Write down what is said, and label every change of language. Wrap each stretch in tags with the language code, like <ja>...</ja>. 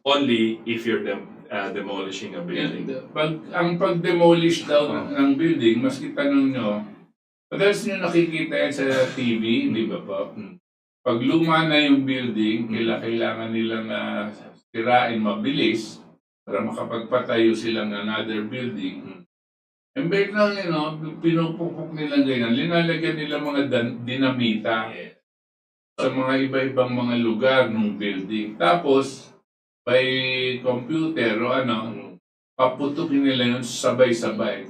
<en>Only if you're demolishing a building.</en> <tl>Ang pag-demolish daw ng building, maski tanong nyo, madalas nyo nakikita yan sa TV, di ba po? Pag luma na yung building, kailangan nilang sirain mabilis para makapagpatayo silang another building. Embed lang, pinupupok nila ganyan. Linalagyan nila mga dinamita sa mga iba-ibang mga lugar ng building. Tapos, by computer o paputukin nila yun sabay-sabay.</tl>